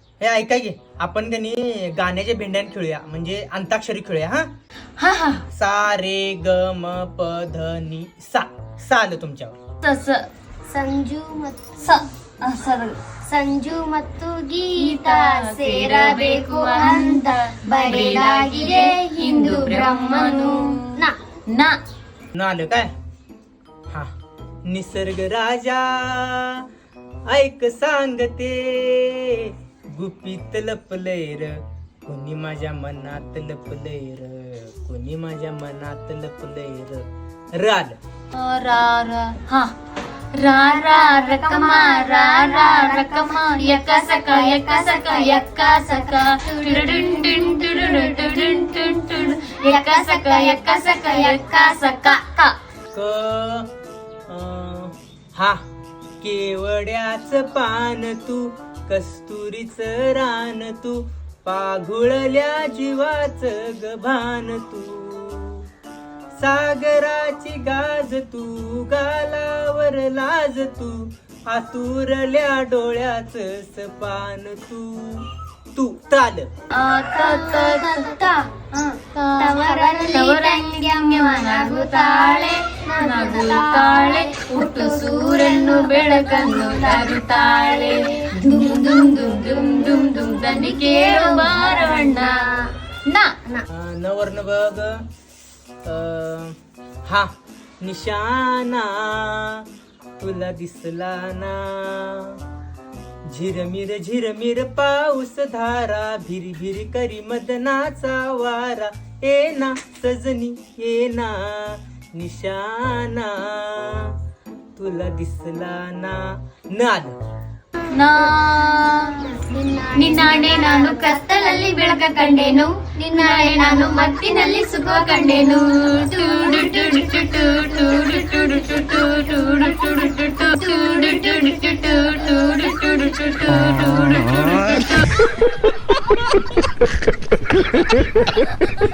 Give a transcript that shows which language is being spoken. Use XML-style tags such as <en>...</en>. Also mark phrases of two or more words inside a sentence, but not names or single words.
<mr>हे ऐका की आपण कनी गाण्याच्या भेंड्यान खेळूया म्हणजे अंताक्षरी खेळूया. हा हा हा सा रे ग म प ध नि सा. सा आलं तुमच्यावर. तस</mr> <kn>ಸಂಜು ಮತ್ತು ಗೀತಾ ಸೇರಬೇಕು ಅಂತ ಬರೆಯಲಾಗಿದೆ ಹಿಂದೂ ಬ್ರಹ್ಮನು ನ</kn> <mr>ना न आलं काय. हा निसर्ग राजा ऐक सांगते गुपित लपलय र कोणी माझ्या मनात लपलय र कोणी माझ्या मनात लपलय र. र आलं. रा रा हा रा रा रकमा रा रा रकमा यका सका यका सका यका सका टुडुडुन डुन टुडुडुन टुडुन टुन टुडुन यका सका यका सका यका सका का. क हा केवड्याच पान तू कस्तुरीच रान तू पाघुळल्या जीवाच गभान तू सागराची गाज तू गालावर लाज तू आतुरल्या डोळ्याच सपान तू. तू ताल.</mr> <kn>ನಗುತ್ತಾಳೆ ನಗುತ್ತಾಳೆ ಹುಟ್ಟು ಸೂರ್ಯನು ಬೆಳಕನ್ನು ತರುತ್ತಾಳೆ ದುಮ್ ದುಮ್ ದುಮ್ ದುಮ್ ದುಮ್ ದುಮ್ ದನಿ ಕೇಳು ಬಾರವಣ್ಣ ನಾ</kn> <mr>नवर्ण बघ. हा निशाना तुला दिसला ना झिरमिर पाऊस धारा भिरी भिरी करी मदनाचा वारा ए ना सजनी ए ना निशाना तुला दिसला ना. न आलं.</mr> <kn>ನಾ ನಿನ್ನಾಣೆ ನಾನು ಕತ್ತಲಲ್ಲಿ ಬೆಳಕ ಕಂಡೆನು ನಿನ್ನಾಣೆ ನಾನು ಮತ್ತಿನಲ್ಲಿ ಸುಖ ಕಂಡೆನು ಟೂಡು ಟೂಡು ಟುಟು ಟೂಡು ಟೂಡು ಟುಟು ಟೂಡು ಟೂಡು ಟುಟು ಟೂಡು ಟೂಡು ಟುಟು ಟೂಡು ಟೂಡು ಟುಟು ಟೂಡು ಟೂಡು ಟುಟು</kn>